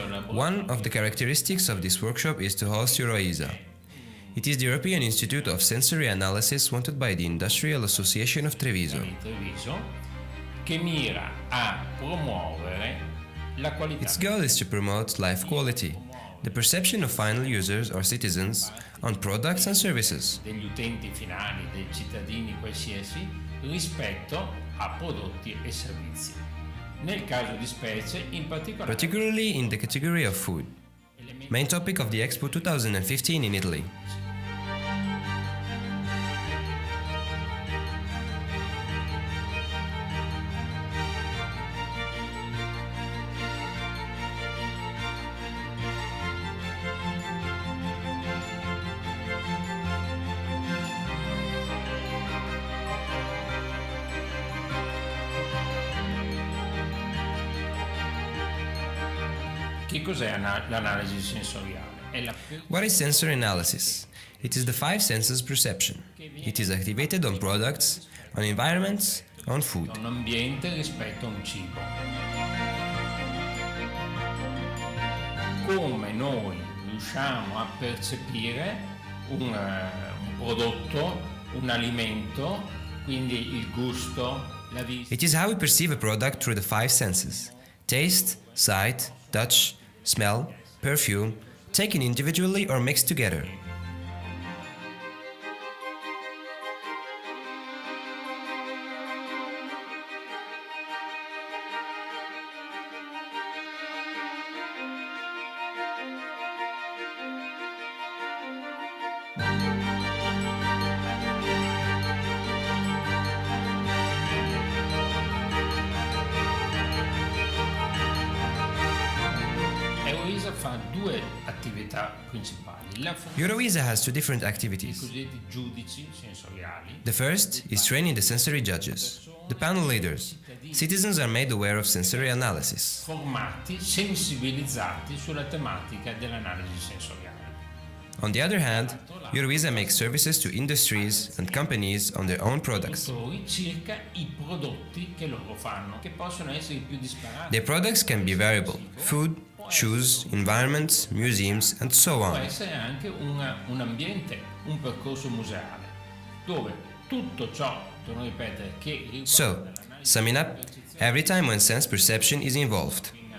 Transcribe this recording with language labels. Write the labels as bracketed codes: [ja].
[en] One of the characteristics of this workshop is to host Euroisa. It is the European Institute of Sensory Analysis wanted by the Industrial Association of Treviso. [it] Che mira a promuovere la qualità. [en] Its goal is to promote life quality, the perception of final users or citizens on products and services. [it] Degli utenti finali, dei cittadini qualsiasi, rispetto a prodotti e servizi. Nel caso di specie, in particolare, [en] particularly in the category of food, main topic of the Expo 2015 in Italy. [it] Che cos'è l'analisi sensoriale? [en] What is sensory analysis? It is the five senses perception. It is activated on products, on environments, on food. [it] Un ambiente rispetto a un cibo. Come noi riusciamo a percepire un prodotto, un alimento, quindi il gusto, la vista. [en] It is how we perceive a product through the five senses: taste, sight, touch, smell, perfume, taken individually or mixed together. [it] Fa due attività principali. [en] Euroisa has two different activities. [it] I cosiddetti giudici sensoriali. [en] The first is training the sensory judges, the panel leaders. Citizens are made aware of sensory analysis. [it] Formati, sensibilizzati sulla tematica dell'analisi sensoriale. [en] On the other hand, Euroisa makes services to industries and companies on their own products. [it] Circa i prodotti che loro fanno, che possono essere più disparati. [en] Their products can be variable: food, shoes, environments, museums, and so on. [it] Può essere anche un ambiente, un percorso museale, dove tutto ciò, torno a ripetere, che [en] So, summing up, every time when sense perception is involved,